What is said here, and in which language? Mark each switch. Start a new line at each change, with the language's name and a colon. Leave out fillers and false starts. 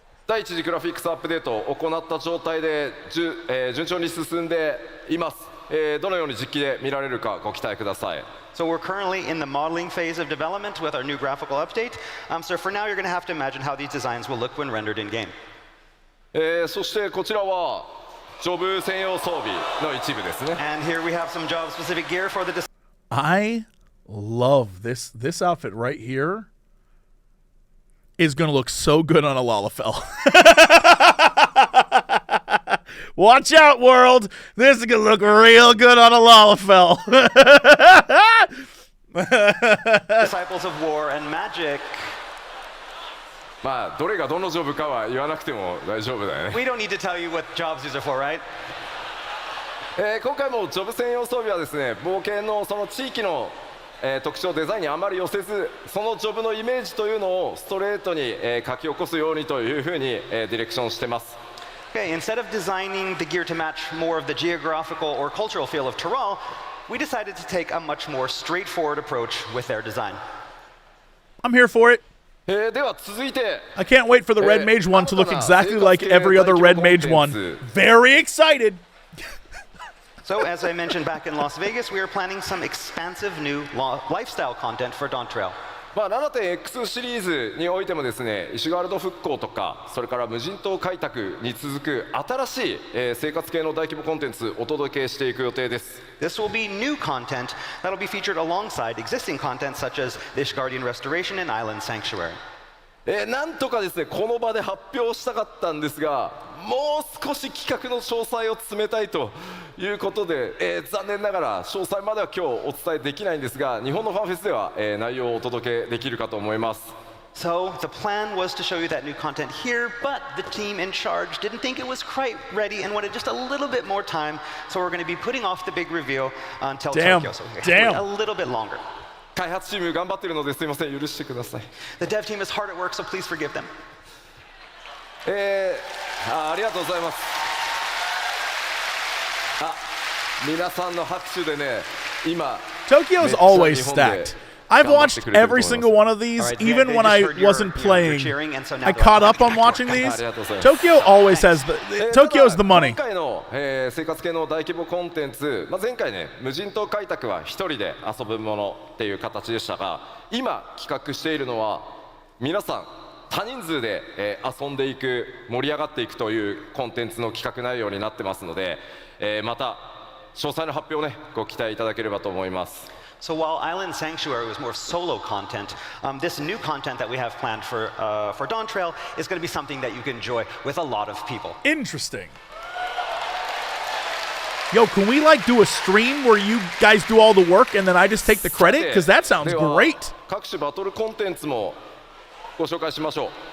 Japanese: 第1次グラフィックスアップデートを行った状態で順調に進んでいます。どのように実機で見られるかご期待ください。
English: So we're currently in the modeling phase of development with our new graphical update. So for now, you're going to have to imagine how these designs will look when rendered in game.
Japanese: そしてこちらはジョブ専用装備の一部ですね。
English: And here we have some job-specific gear for the. I love this outfit right here. Is going to look so good on a Lalafell. Watch out, world. This is going to look real good on a Lalafell. Disciples of War and Magic.
Japanese: まあどれがどのジョブかは言わなくても大丈夫だよね。
English: We don't need to tell you what jobs these are for, right?
Japanese: 今回もジョブ専用装備はですね、冒険のその地域の特徴デザインにあまり寄せず、そのジョブのイメージというのをストレートに書き起こすようにというふうにディレクションしてます。
English: Okay, instead of designing the gear to match more of the geographical or cultural feel of Tyrol, we decided to take a much more straightforward approach with their design. I'm here for it.
Japanese: では続いて
English: I can't wait for the Red Mage one to look exactly like every other Red Mage one. Very excited. So, as I mentioned back in Las Vegas, we are planning some expansive new lifestyle content for Dawntrail.
Japanese: まあ 7.X シリーズにおいてもですね、イシュガルド復興とか、それから無人島開拓に続く新しい生活系の大規模コンテンツをお届けしていく予定です。
English: This will be new content that will be featured alongside existing content such as the Ishgardian Restoration and Island Sanctuary.
Japanese: なんとかですね、この場で発表したかったんですが、もう少し企画の詳細を詰めたいということで、残念ながら詳細までは今日お伝えできないんですが、日本のファンフェスでは、内容をお届けできるかと思います。
English: So the plan was to show you that new content here, but the team in charge didn't think it was quite ready and wanted just a little bit more time. So we're going to be putting off the big reveal until Tokyo. So a little bit longer.
Japanese: 開発チーム頑張ってるのですいません、許してください。
English: The dev team is hard at work, so please forgive them.
Japanese: ありがとうございます。皆さんの拍手でね、今
English: Tokyo's always stacked. I've watched every single one of these, even when I wasn't playing. I caught up on watching these. Tokyo always has Tokyo's the money.
Japanese: 今回の、生活系の大規模コンテンツ、前回ね、無人島開拓は一人で遊ぶものっていう形でしたが、今企画しているのは皆さん多人数で、遊んでいく、盛り上がっていくというコンテンツの企画内容になってますので、また詳細の発表をね、ご期待いただければと思います。
English: So while Island Sanctuary was more solo content, this new content that we have planned for Dawntrail is going to be something that you can enjoy with a lot of people. Interesting. Yo, can we like do a stream where you guys do all the work and then I just take the credit? Because that sounds great.
Japanese: 各種バトルコンテンツもご紹介しましょう。